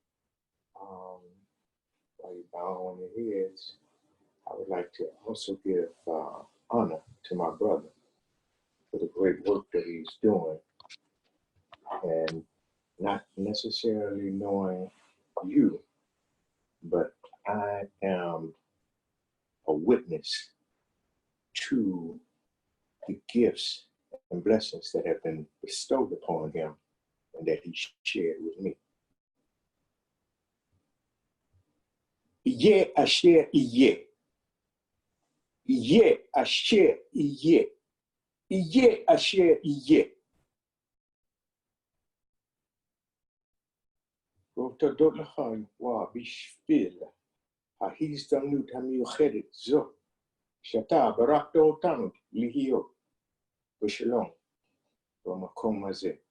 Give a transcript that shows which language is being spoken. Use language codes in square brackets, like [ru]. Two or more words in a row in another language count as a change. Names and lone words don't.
[en] While you bow on your heads, I would like to also give honor to my brother for the great work that he's doing, and not necessarily knowing you, but I am a witness to the gifts and blessings that have been bestowed upon him and that he shared with me. [he] אהיה אשר אהיה. אהיה אשר אהיה. אהיה אשר אהיה. ותודות לך, יהוה, בשביל ההזדמנות המיוחדת זו, שאתה ברכת אותנו להיות בשלום במקום הזה.